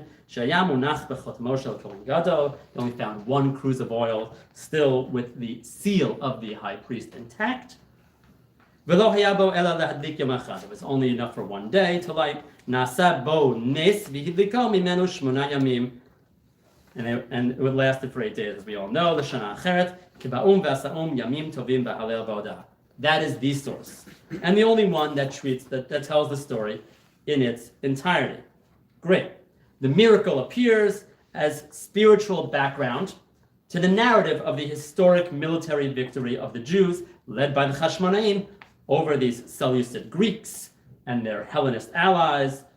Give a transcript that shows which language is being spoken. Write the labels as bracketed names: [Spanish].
[Hebrew] שהיה מונח בחותמו של כהן גדול. [English] He only found one cruse of oil still with the seal of the high priest intact. [Hebrew] ולא היה בו אלא להדליק יום אחד. [English] It was only enough for one day to light. [Hebrew] נעשה בו נס והדליקו ממנו 8 ימים. [English] And it lasted for 8 days, as we all know. [Hebrew] לשנה אחרת, כבאום ועשאום ימים טובים בהלל והודאה. [English] That is the source, and the only one that tells the story in its entirety. Great. The miracle appears as spiritual background to the narrative of the historic military victory of the Jews, led by the Hasmonean, over these Seleucid Greeks and their Hellenist allies.